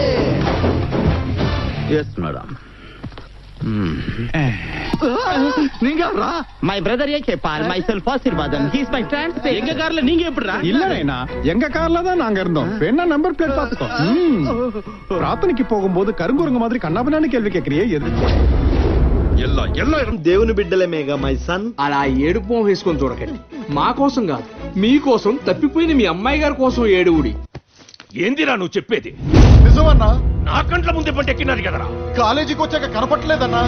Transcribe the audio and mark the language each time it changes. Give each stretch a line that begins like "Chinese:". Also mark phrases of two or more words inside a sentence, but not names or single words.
English: yes madam. நீங்க my brother Kebal myself ஆசீர்வாதம். he is my friend.
Tamil: எங்க கார்ல நீங்க எப்படிடா? இல்ல எங்க கார்ல தான் நாங்க இருந்தோம். என்ன நம்பர் பிளேட் பாத்துக்கோ. பிரார்த்தனைக்கு போகும்போது கருங்குரங்கு மாதிரி கண்ணாபண்ணான்னு கேள்வி கேக்குறியே எது?
Telugu: దేవుని బిడ్డలమేగా
English: my son.
Telugu: అలా ఏడుపు వేసుకొని చూడకండి. మా కోసం కాదు, మీకోసం తప్పిపోయిన మీ అమ్మాయి గారి కోసం ఏడువుడి. ఏందిరా నువ్వు చెప్పేది? నిజమన్నా? నా కంట్ల ముందే పంటెక్కినారు కదరా. కాలేజీకి వచ్చాక కనపట్లేదన్నా.